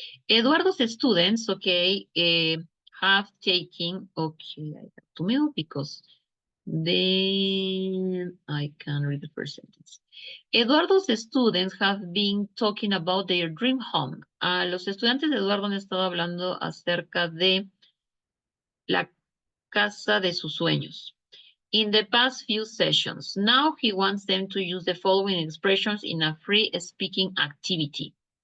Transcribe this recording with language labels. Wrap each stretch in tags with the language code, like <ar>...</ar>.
<en>Eduardo's students, okay, have taken, okay, I have to move because then I can read the first sentence. Eduardo's students have been talking about their dream home.</en> <es>Los estudiantes de Eduardo han estado hablando acerca de la casa de sus sueños.</es> <en>in the past few sessions. Now he wants them to use the following expressions in a free speaking activity.</en>